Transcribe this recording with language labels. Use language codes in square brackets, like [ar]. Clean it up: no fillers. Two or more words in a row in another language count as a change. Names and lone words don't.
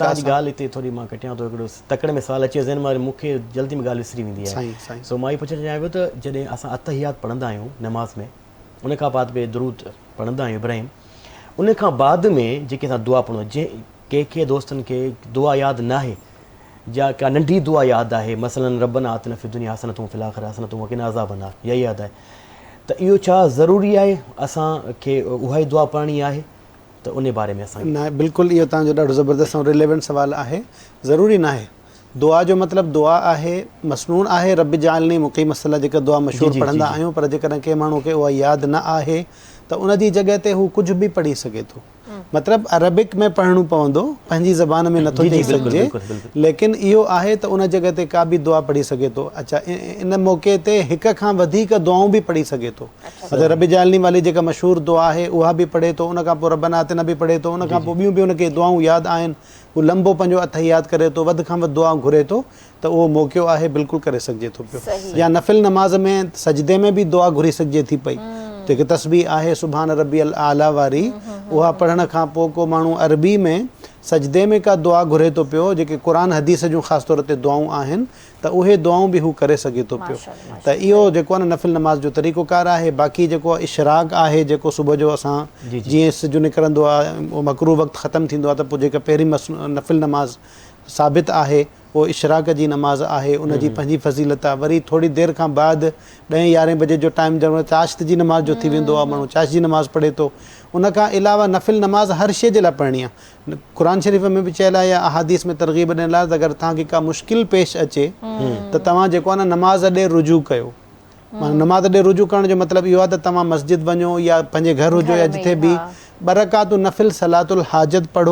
[sd] ॻाल्हि हिते थोरी मां कटियां थो, हिकिड़ो तकड़े में सवाल अची वञे, मूंखे जल्दी में ॻाल्हि विसरी वेंदी आहे। सो मां इहो पुछणु चाहियां पियो त जॾहिं असां अतहियात पढ़ंदा आहियूं नमाज़ में, उन खां बाद में दुरूद पढ़ंदा आहियूं इब्राहिम, उन खां बाद में जेके असां दुआ पढ़ूं, जंहिं के दोस्तनि खे दुआ यादि न आहे या का नंढी दुआ यादि आहे, मसलन [ar] ربنا آتنا في الدنيا حسنة وفي الآخرة حسنة وقنا عذاب النار, [sd] इहा यादि आहे, त इहो छा ज़रूरी आहे असांखे उहा ई दुआ पढ़णी आहे त उन बारे में असां न बिल्कुलु इहो तव्हांजो ॾाढो ज़बरदस्त ऐं रिलेवेंट सुवालु आहे। ज़रूरी न आहे, दुआ जो मतिलबु दुआ आहे मसनून आहे, [ar] رب اجعلني مقيم الصلاة [sd] जेका दुआ मशहूरु पढ़ंदा आहियूं, पर जेकॾहिं कंहिं माण्हू खे उहा यादि न आहे त उन जी जॻह ते हू कुझु बि पढ़ी सघे थो। मतिलबु अरबिक में पढ़णो पवंदो, पंहिंजी ज़बान में नथो चई सघिजे, लेकिन इहो आहे त उन जॻह ते का बि दुआ पढ़ी सघे थो। अच्छा, इन मौक़े ते हिक खां वधीक दुआऊं बि पढ़ी सघे थो। मतिलबु रब जालनी वाली जेका मशहूरु दुआ आहे उहा बि पढ़े थो, उन खां पोइ रब्बना आतिना बि पढ़े थो, उन खां पोइ ॿियूं बि उनखे दुआऊं यादि आहिनि, हू लंबो पंहिंजो अतहियात करे थो, वधि खां वधि दुआऊं घुरे थो, त उहो मौक़ो आहे, बिल्कुलु करे सघिजे थो पियो। या नफ़िल नमाज़ में सजदे में बि दुआ घुरी सघिजे थी पई, जेके तस्बीह आहे [ar] سبحان ربي الأعلى [sd] वारी, उहा पढ़ण खां पोइ को माण्हू अरबी में सजदे में का दुआ घुरे थो पियो, जेके क़ुरान हदीस जूं ख़ासि तौर ते दुआऊं आहिनि, त उहे दुआऊं बि हू करे सघे थो पियो। त इहो जेको आहे न नफ़िल नमाज़ जो तरीक़ोकार आहे। बाक़ी जेको आहे इशराक आहे, जेको सुबुह जो असां जीअं सिज निकिरंदो आहे, उहो मकरू वक़्तु ख़तमु थींदो आहे, त पोइ जेका पहिरीं नफ़िल नमाज़ साबित आहे वो इशराक जी नमाज़ आहे, उन जी पंहिंजी फज़ीलत आहे। वरी थोड़ी देरि खां बाद 10-11 बजे जो टाइम जब चाश्त जी नमाज़ जो थी वेंदो आहे, माण्हू चाश्त जी नमाज़ पढ़े थो। उन खां अलावा नफ़िल नमाज़ हर शइ जे लाइ पढ़णी आहे। क़ुरान शरीफ़ में बि चयल आहे या अहादीस में तरग़ीब ॾिनल आहे त अगरि तव्हांखे का मुश्किल पेश अचे त तव्हां जेको आहे न नमाज़ ॾे रुजू कयो। नमाज़ ॾे रुजू करण जो मतिलबु इहो आहे त तव्हां मस्जिद वञो या पंहिंजे घर हुजो या जिथे बि 2 रकात नफ़िल [ar] صلاة الحاجة [sd] पढ़ो।